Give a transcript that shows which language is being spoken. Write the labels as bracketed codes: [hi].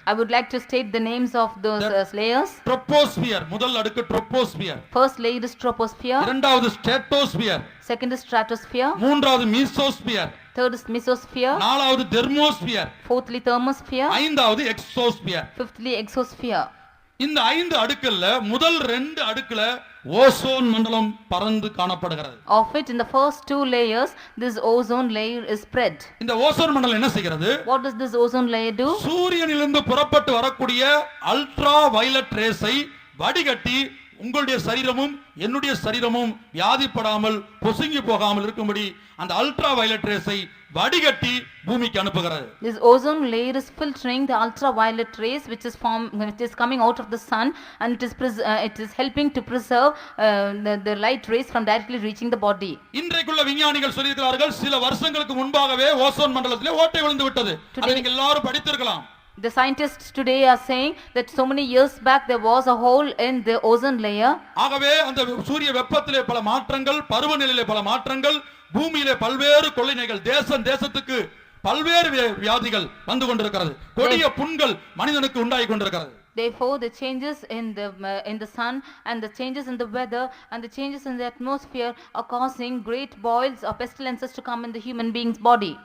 [en] I would like to state the names of those layers. [ta] Troposphere, முதல் அடுக்கு troposphere. [en] First layer is troposphere. [ta] இரண்டாவது stratosphere. [en] Second is stratosphere. [ta] மூன்றாவது mesosphere. [en] Third is mesosphere. [ta] நாலாவது thermosphere. [en] Fourthly thermosphere. [ta] ஐந்தாவது exosphere. [en] Fifthly exosphere. [ta] இந்த 5 அடுக்குல முதல் 2 அடுக்குல ozone மண்டலம் பறந்து காணப்படுகிறது. [en] Of it in the first 2 layers this ozone layer is spread. [ta] இந்த ஓசோன் மண்டலம் என்ன செய்கிறது? [en] What does this ozone layer do? [ta] சூரியனிலிருந்து புறப்பட்டு வரக்கூடிய அல்ட்ரா வயலட் ரேஸை வடிகட்டி உங்களுடைய சரீரமும் என்னுடைய சரீரமும் வியாதிப்படாமல் பொசுங்கி போகாமல் இருக்கும்படி அந்த அல்ட்ரா வயலட் ரேஸை வடிகட்டி பூமிக்கு அனுப்புகிறது. [en] This ozone layer is filtering the ultraviolet rays which is coming out of the sun, and it is helping to preserve the light rays from directly reaching the body. [ta] இன்றைக்குள்ள விஞ்ஞானிகள் சொல்லியிருக்கிறார்கள், சில வருஷங்களுக்கு முன்பாகவே ozone மண்டலத்திலே ஓட்டை விழுந்து விட்டது. அதை நீங்க எல்லாரும் படித்திருக்கலாம். [en] The scientists today are saying that so many years back there was a hole in the ozone layer. [ta] ஆகவே அந்த சூரிய வெப்பத்திலே பல மாற்றங்கள், பருவநிலையிலே பல மாற்றங்கள், பூமியிலே பல்வேறு கொள்ளைகள், தேசத்துக்கு பல்வேறு வியாதிகள் வந்து கொண்டிருக்கிறது. கொடிய புண்கள் மனிதனுக்கு உண்டாகி கொண்டிருக்கிறது. [en] Therefore, the changes in the sun and the changes in the weather and the changes in the atmosphere are causing great boils or pestilences to come in the human being's body.